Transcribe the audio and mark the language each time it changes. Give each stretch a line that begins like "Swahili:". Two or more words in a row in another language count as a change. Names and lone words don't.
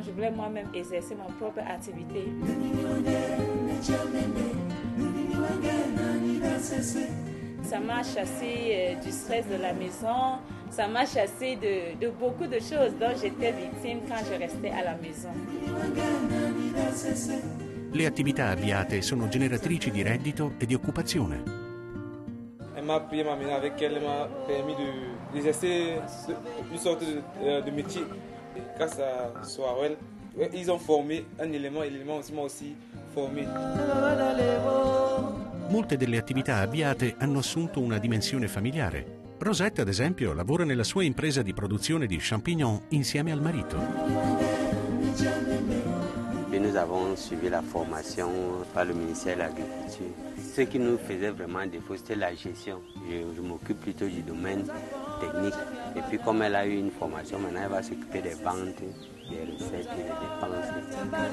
French: Je voulais moi-même exercer ma propre activité. Ça m'a chassé du stress de la maison, ça m'a chassé de beaucoup de choses dont j'étais victime quand je restais à la maison.
Italian: Le attività avviate sono generatrici di reddito e di occupazione.
French: Elle m'a appris, m'a amené avec elle, m'a permis d'exercer une sorte de métier. Grâce à Soarel, ils ont formé un élément aussi m'a aussi formé.
Italian: Molte delle attività avviate hanno assunto una dimensione familiare. Rosette, ad esempio, lavora nella sua impresa di produzione di champignon insieme al marito.
French: Et nous avons suivi la formation par le ministère de l'Agriculture. Ce qui nous faisait vraiment défaut, c'était la gestion. Je m'occupe plutôt du domaine technique. Et puis comme elle a eu une formation, maintenant elle va s'occuper des ventes, des recettes et des dépenses.